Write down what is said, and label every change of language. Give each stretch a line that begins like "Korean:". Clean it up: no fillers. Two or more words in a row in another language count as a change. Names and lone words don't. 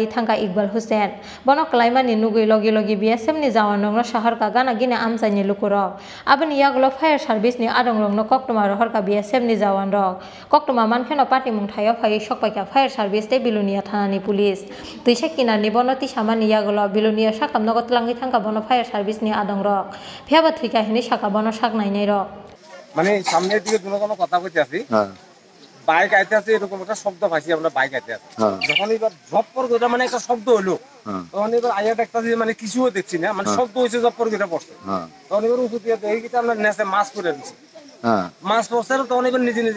Kok Borok: thangka Iqbal Hussein bono klaimani nugui logi BSF ni jawanongno shahar ka gana gine amsaini lukurok aboni yaglo
English: fire service
Kok Borok: ni adongrongno koktoma rohorka BSF ni jawanrok koktoma mankheno pati mungthayo phai sokpaika
English: fire service
Kok Borok: te Bilunia thanani police tuisa kinani bono tisamani yaglo Bilunia sakamnogo tlangi thangka bono
English: fire service
Kok Borok: ni adongrok phiaba thika hini saka bono saknai nei rok
Bangla: মানে সামনের দিকে দুনো কথা কইতে আছি বাইক আইতে আছে এরকম একটা শব্দ পাইছি আমরা বাইক আইতে আছে যখন এবার জপর কইরা মানে একটা শব্দ হলো তখন এবার আইয়া দেখতাছি মানে কিছুও দেখছি না মানে শব্দ হইছে জপর কইরা পড়ছে তখন এবার উঠে দিয়ে দেখি কি আমরা নেসে মাছ করে দিছি মাছ পড়ছে তখন এবার নিজে